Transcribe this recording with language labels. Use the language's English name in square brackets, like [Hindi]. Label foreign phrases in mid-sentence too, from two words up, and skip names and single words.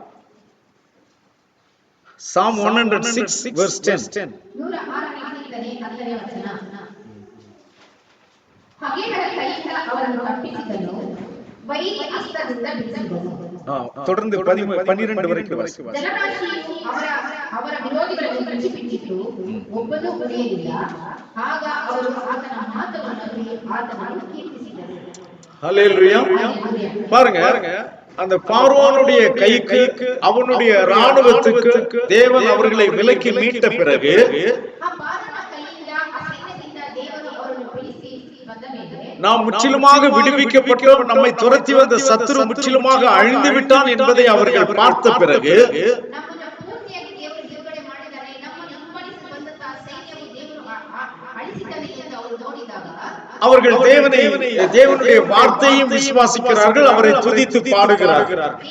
[English] Psalm 106 verse 10. [Tamil] தொடர்ந்து 12 வரைக்கும் வாசிக்கலாம். [Kannada] ಅವರ ವಿರೋಧಿಗಳನ್ನು ಕಚ್ಚಿಬಿಟ್ಟಿತು, ಒಬ್ಬನೂ ಉಳಿಯಲಿಲ್ಲ. ಆಗ ಅವರು ಆತನ ಮಾತನ್ನು ನಂಬಿ ಆತನನ್ನು ಕೀರ್ತಿಸಿದರು. [Tamil] ஹல்லேலூயா. பாருங்க, அந்த பார்வோனுடைய கைக்கு அவனுடைய ராணுவத்துக்கு தேவன் அவர்களை விலக்கி மீட்ட பிறகு நாம் முற்றிலுமாக விடுவிக்கப்பட்டோம், நம்மை துரத்தி வந்த சத்துரு முற்றிலுமாக அழிந்து விட்டான் என்பதை அவர்கள் பார்த்த பிறகு அவர்கள் தேவனுடைய வார்த்தையும் விசுவாசிக்கிறார்கள், அவரை துதித்து பாடுகிறார்கள்.